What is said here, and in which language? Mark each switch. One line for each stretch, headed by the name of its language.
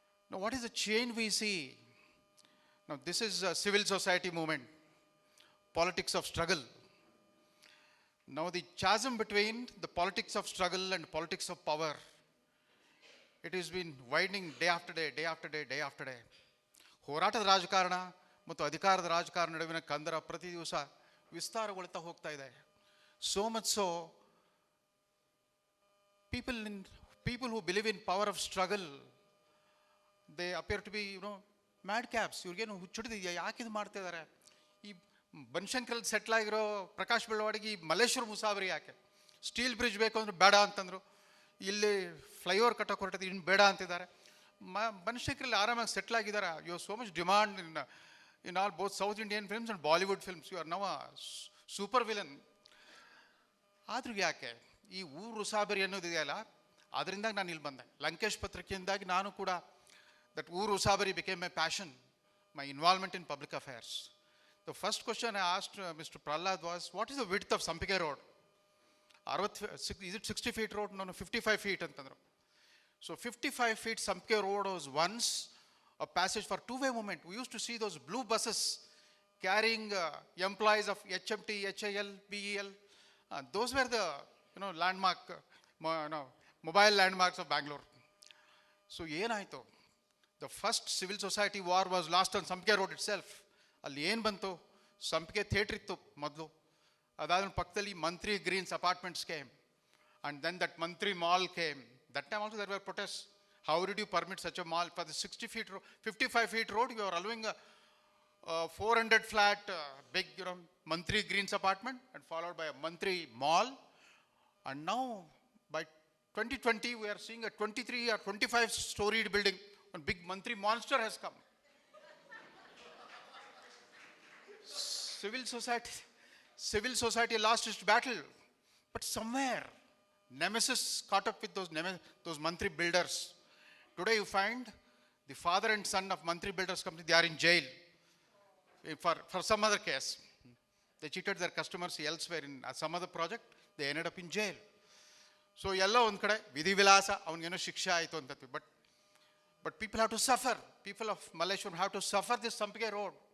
English: Now, what is the change we see? Now, this is a civil society movement, politics of struggle. Now, the chasm between the politics of struggle and politics of power, it has been widening day after day, day after day, day after day.
Kannada: ಹೋರಾಟದ ರಾಜಕಾರಣ ಮತ್ತು ಅಧಿಕಾರದ ರಾಜಕಾರಣ ನಡುವಿನ ಕಂದರ ಪ್ರತಿ ದಿವಸ ವಿಸ್ತಾರಗೊಳ್ತಾ ಹೋಗ್ತಾ ಇದೆ.
English: So much so, people who believe in power of struggle, they appear to be, madcaps.
Kannada: ಇವ್ರಿಗೇನು ಹುಚ್ಚಿಡಿದೆಯಾ, ಯಾಕೆ ಇದು ಮಾಡ್ತಾ ಇದ್ದಾರೆ? ಈ ಬನಶಂಕರಲ್ಲಿ ಸೆಟ್ಲ್ ಆಗಿರೋ ಪ್ರಕಾಶ್ ಬೆಳವಾಡಿಗೆ ಈ ಮಲ್ಲೇಶ್ವರ ಮುಸಾಬರಿ ಯಾಕೆ? ಸ್ಟೀಲ್ ಬ್ರಿಡ್ಜ್ ಬೇಕು ಅಂದ್ರೆ ಬೇಡ ಅಂತಂದರು, ಇಲ್ಲಿ ಫ್ಲೈಓವರ್ ಕಟ್ಟೋಕೆ ಹೊರಟಿದ್ದು ಇನ್ನು ಬೇಡ ಅಂತಿದ್ದಾರೆ. ಬನಶಂಕರಲ್ಲಿ ಆರಾಮಾಗಿ ಸೆಟ್ಲ್ ಆಗಿದ್ದಾರೆ.
English: You so much demand in all both South Indian films and Bollywood films. You are now a super villain.
Kannada: ಆದ್ರೂ ಯಾಕೆ ಈ ಊರು ಉಸಾಬರಿ ಅನ್ನೋದಿದೆಯಲ್ಲ, ಅದರಿಂದ ನಾನು ಇಲ್ಲಿ ಬಂದೆ. ಲಂಕೇಶ್ ಪತ್ರಿಕೆಯಿಂದಾಗಿ ನಾನು ಕೂಡ
English: That ಊರು ಉಸಾಬರಿ became my passion, my involvement in public affairs. The first question I asked Mr. Prahlad was, what is the width of Sampige Road? Is it 60 feet road? No, 55 feet
Kannada: antandru.
English: So 55 feet Sampige Road was once a passage for two-way movement. We used to see those blue buses carrying employees of HMT, HIL, BEL. Those were the landmark, mobile landmarks of Bangalore. So
Kannada: ಏನಾಯಿತು?
English: The first civil society war was lost on Sampige Road itself.
Kannada: ಅಲ್ಲಿ ಏನು ಬಂತು?
English: Sampige theatre
Kannada: ಇತ್ತು ಮೊದಲು, ಅದಾದ್ಮೇಲೆ ಪಕ್ಕದಲ್ಲಿ
English: Mantri Greens apartments came, and then that Mantri Mall came. That time also there were protest. How did you permit such a mall for the 55 feet road? You are allowing a 400 flat big Mantri Greens apartment and followed by a Mantri Mall. And now by 2020 we are seeing a 23 or 25 storied building. One big Mantri monster has come. Civil society lost its battle, but somewhere nemesis caught up with those mantri builders. Today you find the father and son of mantri builders company, they are in jail for some other case. They cheated their customers elsewhere in some other project. They ended up in jail.
Kannada: So ಎಲ್ಲ ಒಂದು ಕಡೆ ವಿಧಿ ವಿಲಾಸ, ಅವನಿಗೇನೋ ಶಿಕ್ಷೆ ಆಯಿತು ಅಂತ.
English: But people have to suffer. People of Malleshwaram have to suffer this Sampige Road.